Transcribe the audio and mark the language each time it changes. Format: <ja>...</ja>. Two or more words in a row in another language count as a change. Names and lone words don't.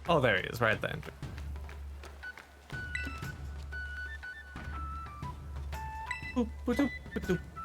<en>Oh, there he is, right then. Boop, ba-doop, ba-doop.</en>